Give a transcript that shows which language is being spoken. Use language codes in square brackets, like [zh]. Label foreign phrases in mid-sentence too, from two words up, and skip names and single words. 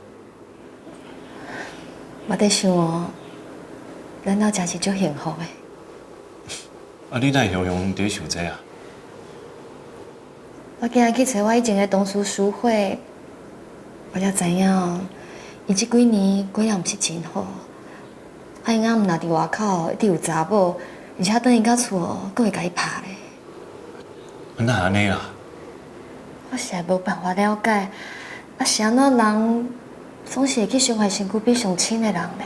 [nan] 我在想哦，咱老真是足幸福的。啊，你哪会用在想这啊？我今日去找我以前的同事淑慧，我才知影哦，伊这几年过得毋是真好。啊，因翁毋若伫外口，一直有查某，而且等伊到厝，阁会甲伊拍咧。哪安尼啊？我实在无办法了解。啊，是安怎人总是会去伤害身躯比上亲的人呢？